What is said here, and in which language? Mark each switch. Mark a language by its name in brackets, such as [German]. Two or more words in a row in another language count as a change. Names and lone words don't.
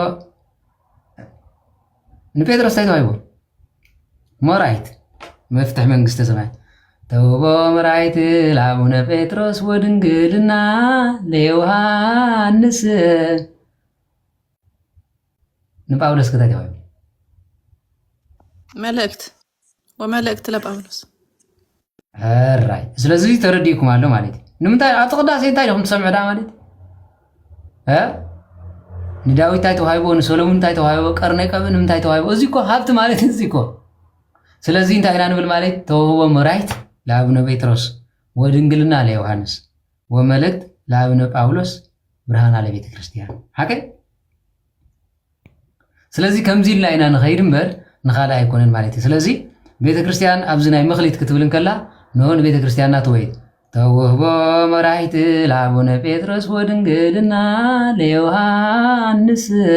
[Tigrinya] ንጴጥሮስ እንታይ ተዋሂቦ መራይት መፍትሕ መንግስተ ሰማያት [Geez] ተውህቦ መራይት ለአቡነ ጴጥሮስ ወድንግልና ለዮሐንስ [Tigrinya] ንጳውሎስ ከታ ተዋሂቦ [Geez] መልእክት ለጳውሎስ [Tigrinya] هراي ስለዚህ ተረዲኩም አለው ማለት ንምንታይ አጥቅዳሴ እንታይ ደም ተሰምዕዳ ማለት ንዳዊት እንታይ ተዋሂቦ ንሶሎሞን እንታይ ተዋሂቦ ቀርናይ ቀብን እንታይ ተዋሂቦ እዚኮ ሃብት ማለት እዚኮ ስለዚህ እንታይ ኢና ንብል ማለት [Geez] ተውህቦ መራይት ለአቡነ ጴጥሮስ ወድንግልና ለዮሐንስ ወመልእክት ለአቡነ ጳውሎስ ብርሃን ለቤተ ክርስቲያን [Tigrinya] ሐቀ ስለዚ ከምዚ ኢልና ኢና ንኸይድ እምበር ንኻልእ ኣይኮነን ማለት እዩ ስለዚ ቤተክርስትያን ኣብዚ ናይ መኽሊት ክትብል እንከላ ንሆን ቤተክርስትያንና ትወይድ [Geez] ተውህቦ መራሒት ለአቡነ ጴጥሮስ ወድንግልና ለዮሃንስ